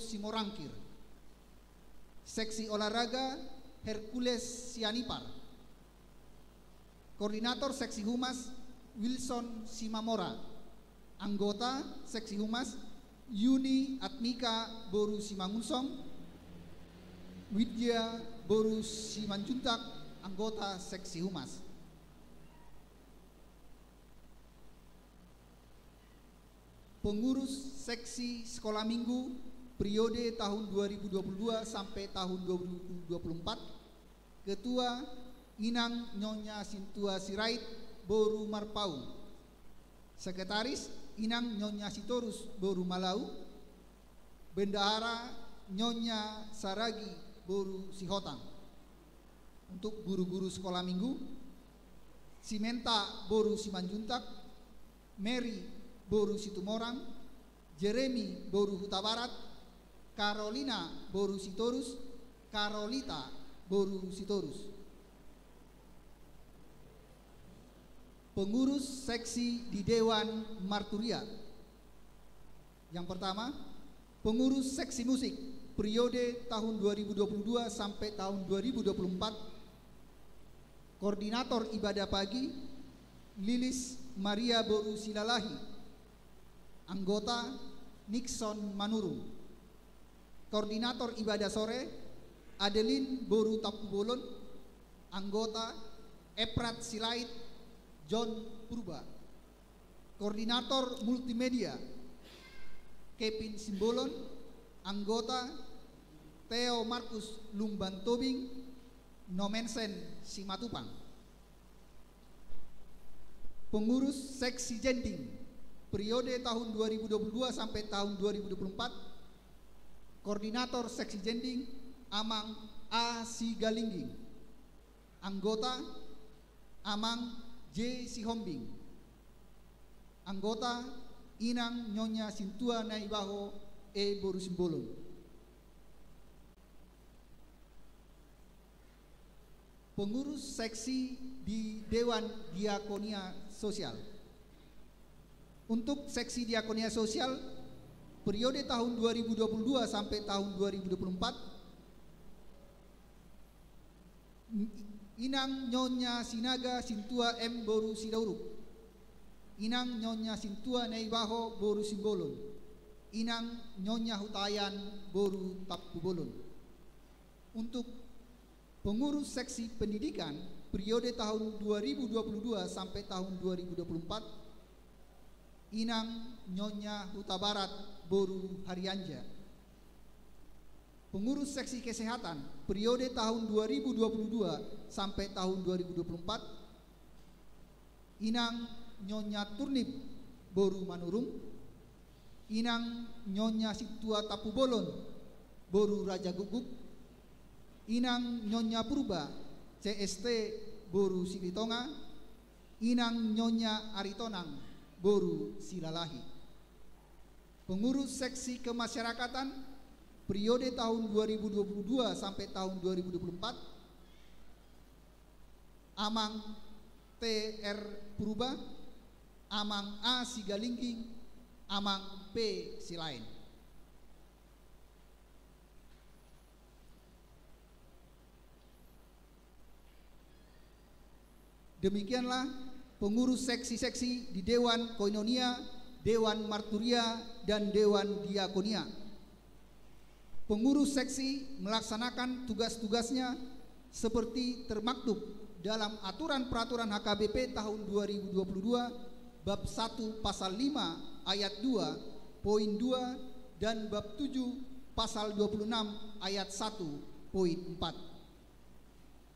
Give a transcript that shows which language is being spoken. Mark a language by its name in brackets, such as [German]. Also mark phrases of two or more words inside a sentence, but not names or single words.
[Indonesian] Simorangkir, Seksi Olahraga Hercules Sianipar, Koordinator Seksi Humas Wilson Simamora, anggota Seksi Humas Yuni Atmika Boru Simangunsong, Widya Boru Simanjuntak, anggota Seksi Humas. pengurus seksi sekolah minggu periode tahun 2022 sampai tahun 2024, Ketua Inang Nyonya Sintua Sirait Boru Marpau, Sekretaris Inang Nyonya Sitorus Boru Malau, Bendahara Nyonya Saragi Boru Sihotang. Untuk guru-guru sekolah minggu, Simenta Boru Simanjuntak, Mary Boru Situmorang, Jeremy Boru Huta Barat, Carolina Boru Sitorus, Carolita Boru Sitorus. Pengurus seksi di Dewan Marturia. Yang pertama, pengurus seksi musik periode tahun 2022 sampai tahun 2024, Koordinator ibadah pagi Lilis Maria Boru Silalahi, anggota Nixon Manurung. Koordinator ibadah sore Adeline Boru Tapubolon, anggota Eprat Silait John Purba. Koordinator multimedia Kevin Simbolon, anggota Theo Markus Lumban Tobing, Nomensen Simatupang. Pengurus seksi Jending periode tahun 2022 sampai tahun 2024, Koordinator seksi Jending Amang A. Sigalingging, anggota Amang J. Sihombing, anggota Inang Nyonya Sintua Naibaho E. Boru Simbolon. Pengurus seksi di Dewan Diakonia Sosial. Untuk seksi Diakonia Sosial periode tahun 2022 sampai tahun 2024, Inang Nyonya Sinaga Sintua M. Boru Sidauruk, Inang Nyonya Sintua Naibaho Boru Simbolon, Inang Nyonya Hutayan Boru Tapubolon. Untuk pengurus seksi pendidikan periode tahun 2022 sampai tahun 2024, Inang Nyonya Huta Barat Boru Harianja. Pengurus seksi kesehatan periode tahun 2022 sampai tahun 2024, Inang Nyonya Turnip Boru Manurung, Inang Nyonya Situa Tapubolon Boru Raja Guguk, Inang Nyonya Purba CST Boru Silitonga, Inang Nyonya Aritonang Boru Silalahi. Pengurus seksi kemasyarakatan periode tahun 2022 sampai tahun 2024, Amang TR Purba, Amang A. Sigalingging, Amang P. Silain. Demikianlah pengurus seksi-seksi di Dewan Koinonia, Dewan Marturia, dan Dewan Diakonia. Pengurus seksi melaksanakan tugas-tugasnya seperti termaktub dalam Aturan Peraturan HKBP tahun 2022 bab 1 pasal 5 ayat 2 poin 2 dan bab 7 pasal 26 ayat 1 poin 4.